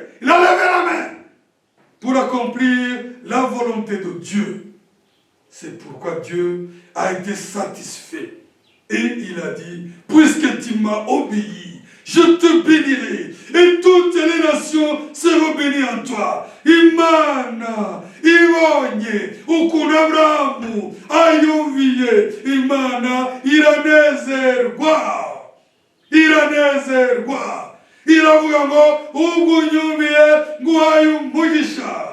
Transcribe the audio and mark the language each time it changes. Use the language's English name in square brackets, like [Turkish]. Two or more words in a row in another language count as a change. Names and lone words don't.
[French] Il a levé la main pour accomplir la volonté de Dieu. C'est pourquoi Dieu a été satisfait. Et il a dit, puisque tu m'as obéi, je te bénirai. Et toutes les nations seront bénies en toi. [Kinyarwanda] Imana ibonye ukuntu Aburahamu ayumviye Imana iranezerwa. Iravuga ngo ubwo unyumviye nguhaye umugisha.